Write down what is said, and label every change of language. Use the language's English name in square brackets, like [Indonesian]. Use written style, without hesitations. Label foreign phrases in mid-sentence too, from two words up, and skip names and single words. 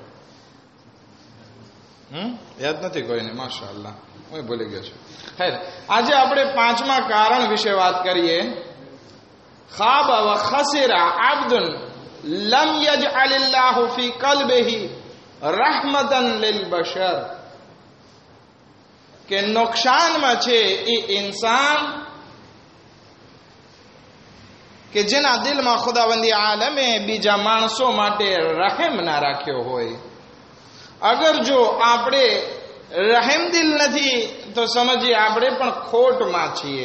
[Gujarati] યાદ નથી કોઈને? માશાઅલ્લાહ, હું ભૂલી ગયો છું. ખૈર, આજે આપણે 5મા કારણ વિશે વાત કરીએ. [Arabic] خاب وخسر عبد لم يجعل الله في قلبه رحمة للبشر, [Gujarati] કે નુકસાનમાં છે એ ઇન્સાન કે જેના દિલમાં ખુદાવંદી આલમે બીજા માણસો માટે રહેમ ના રાખ્યો હોય. અગર જો આપણે રહેમદિલ નથી તો સમજીએ આપણે પણ ખોટમાં છીએ.